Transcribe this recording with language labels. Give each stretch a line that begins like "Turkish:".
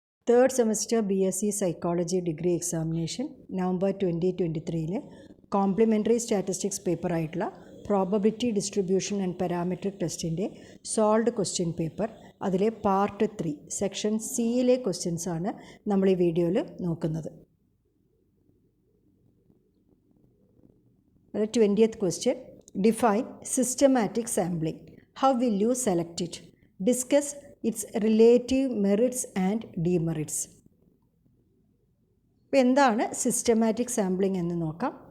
Malayalam: Third semester BSc psychology degree examination November 2023 complimentary statistics പേപ്പറായിട്ടുള്ള probability distribution and parametric ടെസ്റ്റിൻ്റെ solved question paper അതിലെ part 3 section സിയിലെ ക്വസ്റ്റ്യൻസാണ് നമ്മൾ ഈ വീഡിയോയിൽ നോക്കുന്നത്.
English: 20th question, define systematic sampling. How will you select it? Discuss its relative merits and demerits.
Malayalam: ഇപ്പോൾ എന്താണ് systematic sampling എന്ന് നോക്കാം.